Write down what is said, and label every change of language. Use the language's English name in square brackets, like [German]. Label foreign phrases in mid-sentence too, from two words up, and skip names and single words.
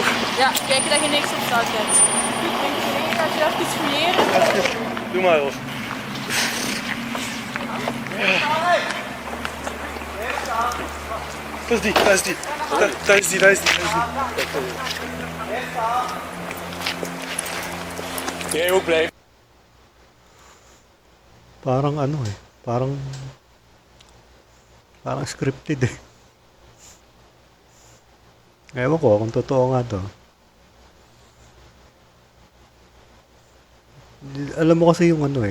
[Dutch] Ja, kijken dat je niks op staat hebt. Goed, denk je mee dat je even fouilleren. Doe maar, Ros. Dat is die, dat is die. Dat is die, dat is die. Jij ook blijven. [Filipino] Parang ano eh. Parang scripted eh. Ewan ko kung totoo nga to. Alam mo kasi yung ano eh.